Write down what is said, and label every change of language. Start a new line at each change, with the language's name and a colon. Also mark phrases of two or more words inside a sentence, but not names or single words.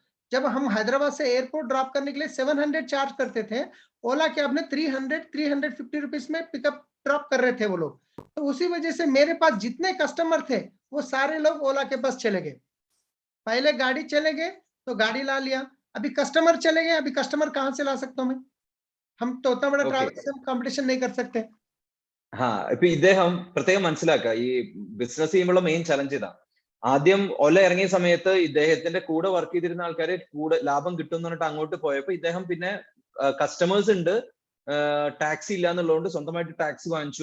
Hindi: जब हम हैदराबाद से एयरपोर्ट ड्रॉप करने के लिए 700 चार्ज करते थे, ओला कैब ने 350 रुपीज में
English: pickup drop
Hindi: कर रहे थे वो लोग। तो उसी वजह से मेरे पास जितने कस्टमर थे वो सारे लोग ओला के पास चले गए। पहले गाड़ी चले गए तो गाड़ी ला लिया, अभी कस्टमर चले गए, अभी कस्टमर कहां से ला सकता हूं मैं? हम तो उतना बड़ा ओके. ट्रैवल से कंपटीशन नहीं कर सकते।
Malayalam: ഇപ്പൊ ഇദ്ദേഹം പ്രത്യേകം മനസ്സിലാക്കുക, ഈ ബിസിനസ് ചെയ്യുമ്പോഴുള്ള
English: main challenge
Malayalam: ഇതാ. ആദ്യം ഒല ഇറങ്ങിയ സമയത്ത് ഇദ്ദേഹത്തിന്റെ കൂടെ വർക്ക് ചെയ്തിരുന്ന ആൾക്കാരെ കൂടെ ലാഭം കിട്ടും എന്ന് പറഞ്ഞിട്ട് അങ്ങോട്ട് പോയപ്പോ ഇദ്ദേഹം പിന്നെ കസ്റ്റമേഴ്സ് ഉണ്ട്, ടാക്സി ഇല്ല എന്നുള്ളതുകൊണ്ട് സ്വന്തമായിട്ട് ടാക്സി വാങ്ങിച്ചു.